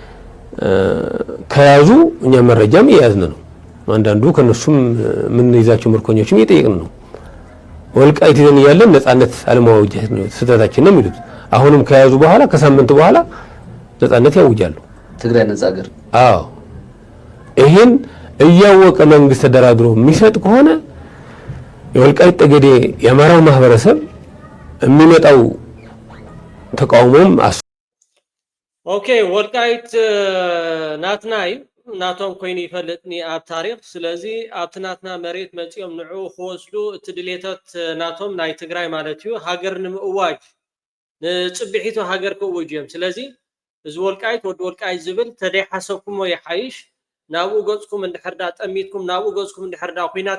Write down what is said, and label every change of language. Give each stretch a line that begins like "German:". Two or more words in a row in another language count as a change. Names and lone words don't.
Amharic: ከያዙ እኛ መረጃም እየያዝን ነው። አንዳንዱ ከነሱም ምን ይዛቸው ምርኮኞችም እየጠየቅን ነው። ወልቃይት ይዘን ያለን ነፃነት አለማወጅ ነው ስህተታችን ነው የሚሉት። አሁንም ከያዙ በኋላ ከሳምንት በኋላ ነፃነት ያውጃሉ። ትግራይ ነፃ ሀገር። አዎ ይሄን እያወቀ መንግስት ተደራድሮ የሚሰጥ ከሆነ የወልቃይት ጠገዴ የአማራው ማህበረሰብ የሚመጣው ተቃውሞም
Tigrinya: ኦኬ ወልቃይት ናትናይ ናቶም ኮይኑ ይፈልጥኒ ኣብ ታሪክ። ስለዚ ኣብቲ ናትና መሬት መፂኦም ንዑ ክወስዱ እቲ ድሌታት ናቶም ናይ ትግራይ ማለት እዩ ሃገር ንምእዋጅ ንፅቢሒቱ ሃገር ክእውጅ እዮም። ስለዚ እዚ ወልቃይት ወዲ ወልቃይት ዝብል ተደይሓሰብኩሞ ይሓይሽ ናብኡ ገጽኩም እንድሕርዳ ጠሚትኩም ናብኡ ገጽኩም እንድሕርዳ ኩናት